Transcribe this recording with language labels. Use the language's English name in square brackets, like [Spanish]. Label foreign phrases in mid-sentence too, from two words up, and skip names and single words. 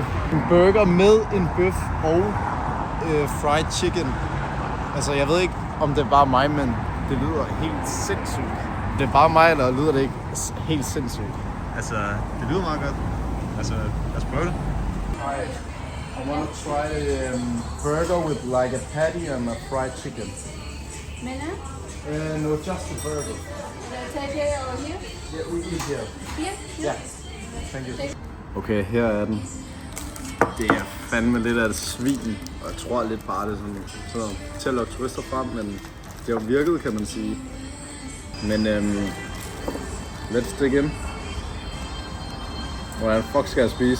[Danish] En burger med en bøf og [English] fried chicken. [Danish] Altså, jeg ved ikke, om det er bare mig, men det lyder helt sindssygt. Det er bare mig, eller lyder det ikke helt sindssygt? Altså, det lyder meget godt. Altså, lad os prøve det. [English] I want to try burger with like a patty and a fried chicken. Mena? No, just a burger. Take it over here? Yeah, we eat here. Here? Ja, thank you. [Danish] Okay, her er den. Det er fandme lidt af et svin, og jeg tror lidt bare, det er sådan til at lokke turister frem, men det har jo virket, kan man sige. [English] Men let's dig in. [Danish] Hvordan fuck skal jeg spise?